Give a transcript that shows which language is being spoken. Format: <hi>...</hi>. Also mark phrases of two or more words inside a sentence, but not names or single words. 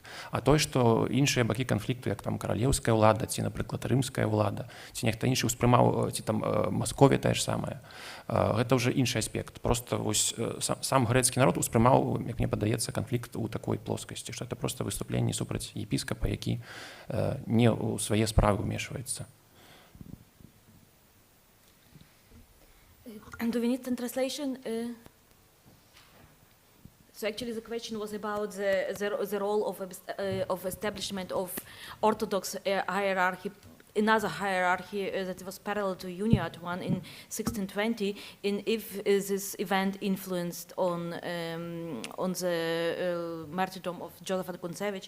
<be>А той, што іншыя бакі канфлікту, як там каралеўская ўлада, ці, напрыклад, рымская ўлада, ці нехта іншы ўспрымаў, ці там Масковія тая ж самая, гэта ўжо іншы аспект. Просто вось сам грэцкі народ успрымаў, як мне падаецца, канфлікт у такой плоскасці, што это проста выступленне супраць епіскапа, які не ў свае справы ўмешваецца.</be> <en>And do we need some translation? So actually the question was about the role of establishment of Orthodox hierarchy, another hierarchy that was parallel to Uniat one in 1620, in if this event influenced on the martyrdom of Yosafata Kунцевича.</en>